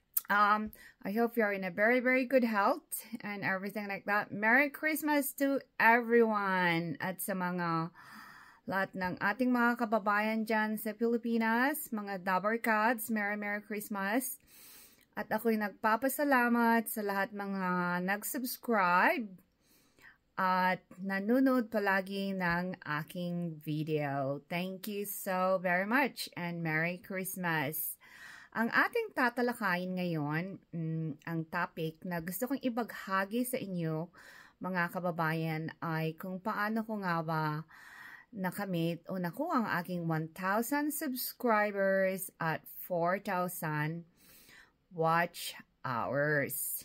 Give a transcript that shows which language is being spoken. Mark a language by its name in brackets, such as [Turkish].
[English] I hope you're in a very good health and everything like that. Merry Christmas to everyone! [Filipino] At sa mga lahat ng ating mga kababayan dyan sa Pilipinas, mga Dabarkads, Merry Christmas! At ako'y nagpapasalamat sa lahat mga nag-subscribe at nanonood palagi ng aking video. [English] Thank you so very much and Merry Christmas! [Filipino] Ang ating tatalakayin ngayon, ang topic na gusto kong ibaghagi sa inyo, mga kababayan, ay kung paano ko nga ba nakamit o nakuha ang aking 1,000 subscribers at 4,000 watch hours.